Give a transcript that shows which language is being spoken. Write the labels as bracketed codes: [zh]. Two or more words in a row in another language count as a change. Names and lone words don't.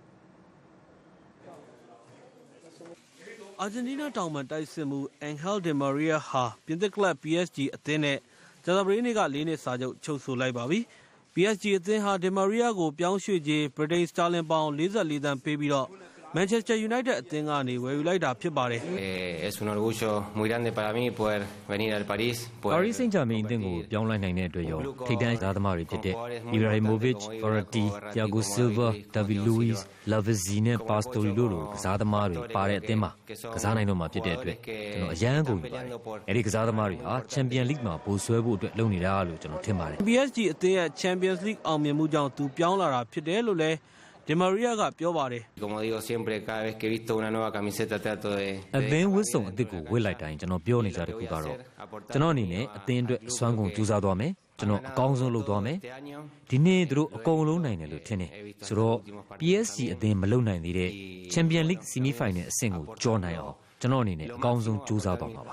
[my] ။အာဂျင်တီးနားတောင်ပံတိုက်စစ်မှု Angel Di Maria ဟာပြင်သစ်ကလပ် PSG အသင်းနဲ့ကြာသပတေးနေ့က4နှစ်စာချုပ်ချုပ်ဆိုလိုက်ပါပြီ။ PSG အသင်းဟာဒီမာရီယာကိုပြောင်းရွှေ့ခြင်းဗြိတိန်စတာလင်ပေါင်44သန်းပေးပြီးတော့ Manchester United အသင်းကနေဝယ်ယူလိုက်တာဖြစ်ပါတယ်။ [es] Es un orgullo muy grande para mí poder venir al Paris. [my] Paris Saint-Germain အသင်းကိုပြောင်းလဲနိုင်တဲ့အတွက်ရောထိပ်တန်းကစားသမားတွေဖြစ်တဲ့ Ibrahimovic, Verratti, Thiago Silva, David Luiz, Lavezzi နဲ့ Pastore တို့လိုကစားသမားတွေပါတဲ့အသင်းမှာကစားနိုင်တော့မှာဖြစ်တဲ့အတွက်ကျွန်တော်အယမ်းကုန်ပါတယ်။အဲဒီကစားသမားတွေဟာ Champions League မှာပိုဆွဲဖို့အတွက်လုပ်နေတာလို့ကျွန်တော်ထင်ပါတယ်။ PSG အသင်းရဲ့ Champions League အောင်မြင်မှုကြောင့်သူပြောင်းလာတာဖြစ်တယ်လို့လည်းဒီမာရီယာကပြောပါတယ် [es] Como digo siempre cada vez que he visto una nueva camiseta trato de [my] အသင်းဝတ်စုံအသစ်ကိုဝတ်လိုက်တိုင်းကျွန်တော်ပြောနေကြတဲ့ခုကတော့ကျွန်တော်အနေနဲ့အသင်းအတွက်အစွမ်းကုန်ကြိုးစားသွားမယ်ကျွန်တော်အကောင်းဆုံးလုပ်သွားမယ်ဒီနေ့သူတို့အကုန်လုံးနိုင်တယ်လို့ထင်တယ်ဆိုတော့ PSG အသင်းမလုပ်နိုင်သေးတဲ့ Champions League [en] Semi Final [my] အဆင့်ကိုကျော်နိုင်အောင်ကျွန်တော်အနေနဲ့အကောင်းဆုံးကြိုးစားသွားမှာပါ